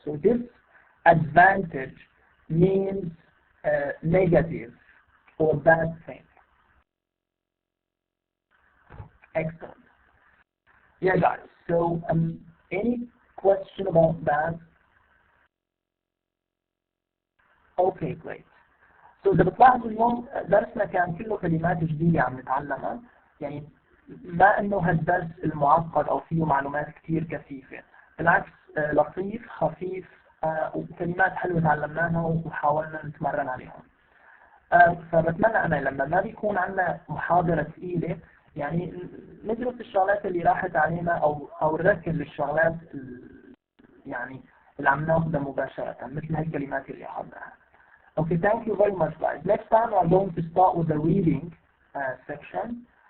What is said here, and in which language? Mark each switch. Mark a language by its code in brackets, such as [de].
[en] So this advantage means negative or bad thing. Excellent. Yeah, guys. So any question about that? Okay, great. [ar] So إذا بتلاحظوا اليوم درسنا كان كله كلمات جديدة عم نتعلمها، يعني ما إنه هالدرس المعقد أو فيه معلومات كتير كثيفة، بالعكس لطيف خفيف وكلمات حلوة تعلمناها وحاولنا نتمرن عليهم. فبتمنى أنا لما ما بيكون عندنا محاضرة ثقيلة يعني ندرس الشغلات اللي راحت علينا أو نركز للشغلات يعني اللي عم ناخذها مباشرة مثل هالكلمات اللي أخذناها. [en] Okay, thank you very much, guys. Next time I'm going to start with the reading section.